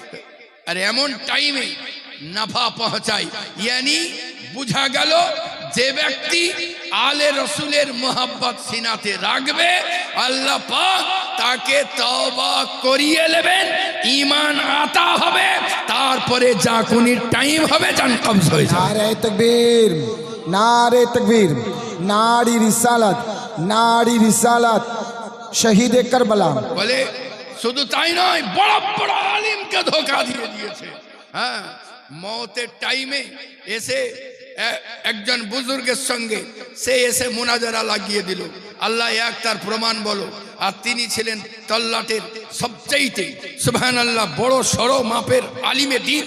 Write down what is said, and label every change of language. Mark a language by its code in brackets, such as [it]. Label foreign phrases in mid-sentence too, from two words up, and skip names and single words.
[bn] আর এমন টাইমে নাফা পৌঁছায় यानी বুঝা গেল যে ব্যক্তি আলে রসুলের মোহাব্বত সিনাতে রাখবে আল্লাহ পাক তাকে তওবা করিয়ে নেবেন, ঈমান আতা হবে, তারপরে জাকুনির টাইম হবে, জান কবজ হয়ে যাবে। [ur] نعرۂ تکبیر نعرۂ تکبیر نعرۂ رسالت شہید کربلا. [bn] বলে শুধু তাই নয়, বড় বড় আলিমকে ধোঁকা দিয়ে দিয়েছে। হ্যাঁ, মওতের টাইমে এসে একজন বুজুর্গের সঙ্গে সে এসে মুনাজারা লাগিয়ে দিল, আল্লাহ এক তার প্রমাণ বলো। আর তিনি ছিলেন তল্লাটের সবচাইতে সুবহানাল্লাহ বড় সড়ো মাপের আলিমে দ্বীন।